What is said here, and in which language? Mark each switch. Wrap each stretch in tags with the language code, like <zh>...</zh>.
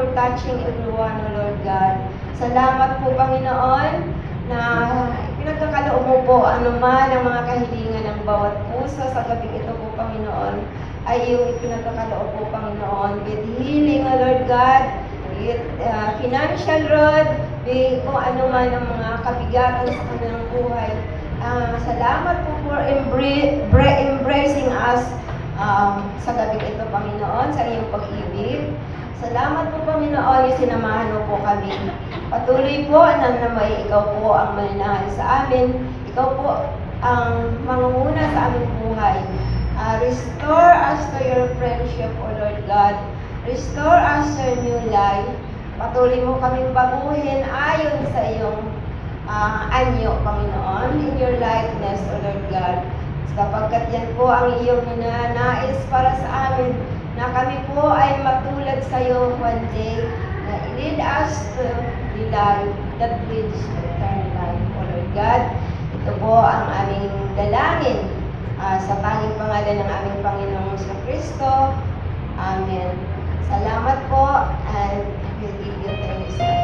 <en>touching everyone, O Lord God.</en> <tl>Salamat po, Panginoon, na pinagkakaloob mo po anuman ang mga kahilingan ng bawat puso sa gabing ito po, Panginoon, ay yung pinagkakaloob po, Panginoon,</tl> <en>with healing, O Lord God, with financial road, with</en> <tl>kung anuman ang mga kabigatan sa kanilang buhay. Salamat po</tl> <en>for embracing us</en> <tl>sa gabing ito, Panginoon, sa iyong pag-ibig. Salamat po, Panginoon, yung sinamahan mo po kami. Patuloy po na may ikaw po ang mananahan sa amin. Ikaw po ang mangunguna sa aming buhay.</tl> <en>Restore us to your friendship, O Lord God. Restore us to a new life.</en> <tl>Patuloy mo kaming baguhin ayon sa iyong anyo, Panginoon,</tl> <en>in your likeness, O Lord God.</en> <tl>Sapagkat yan po ang iyong ninanais para sa amin, na kami po ay matulad sa iyo</tl> <en>one day,</en> <tl>na</tl> <en>lead us to the life that leads to eternal life,</en> <tl>O Lord God. Ito po ang aming dalangin sa tanging pangalan ng aming Panginoong Kristo. Amen. Salamat po,</tl> <en>and we'll give you thanks.</en>